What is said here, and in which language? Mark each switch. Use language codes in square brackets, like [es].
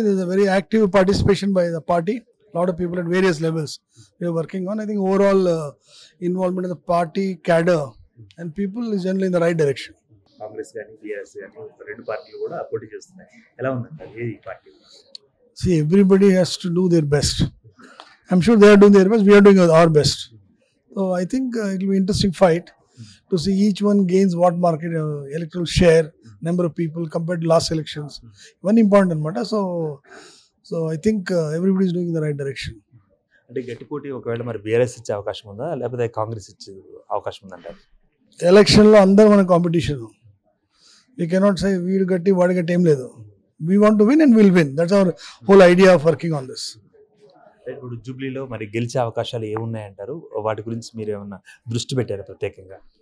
[en] There is a very active participation by the party. Lot of people at various levels we are working on. I think overall involvement of the party cadre and people is generally in the right direction. [te] Congress కానీ BRS కానీ రెండు పార్టీలు కూడా పోటీ చేస్తున్నాయి. ఎలా ఉందంటారు ఈ party? [en] See, everybody has to do their best. I'm sure they are doing their best. We are doing our best. So I think it will be an interesting fight to see each one gains what market electoral share, number of people compared to last elections. One important matter. So I think everybody is doing in the right direction. [te] అంటే గట్టి పోటీ ఒకవేళ మరి BRS ఇచ్చే అవకాశం ఉందా, లేకపోతే కాంగ్రెస్ ఇచ్చే అవకాశం ఉందంటారు? ఎలక్షన్లో అందరూ మన కాంపిటీషన్. [en] we cannot say [te] వీడు గట్టి వాడి గట్టి ఏం లేదు. [en] We want to win and will win. That's our whole idea of working on this. [te] ఇప్పుడు జూబ్లీలో మరి గెలిచే అవకాశాలు ఏమున్నాయంటారు? వాటి గురించి మీరు ఏమన్నా దృష్టి పెట్టారు ప్రత్యేకంగా?